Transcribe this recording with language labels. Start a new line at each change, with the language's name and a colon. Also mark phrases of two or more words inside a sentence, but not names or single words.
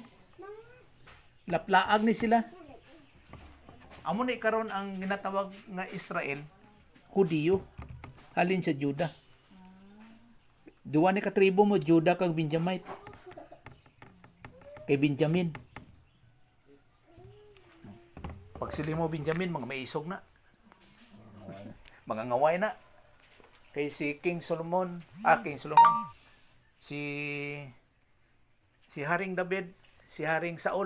Hiligaynon: Laplaag ni sila. Amo ni karon ang ginatawag nga Israel, Hudiyo, halin sa Juda. Duwa ni ka tribo mo, Juda kag Benjamite. Kay Benjamin. Pag sila mo Benjamin, mga maisog na. Mga ngaway na. Kay si King Solomon, si Haring David, si Haring Saul.